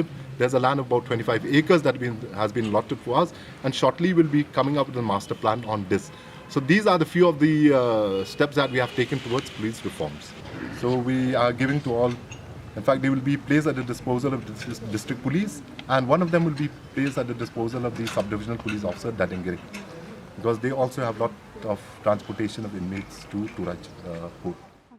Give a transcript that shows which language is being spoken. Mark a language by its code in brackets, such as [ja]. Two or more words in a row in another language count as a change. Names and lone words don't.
[en] There's a land of about 25 acres that has been allotted for us, and shortly we'll be coming up with a master plan on this. So these are the few of the steps that we have taken towards police reforms. So we are giving to all, in fact they will be placed at the disposal of the district police, and one of them will be placed at the disposal of the subdivisional police officer, Dadingiri, because they also have a lot of transportation of inmates to Turaj Port.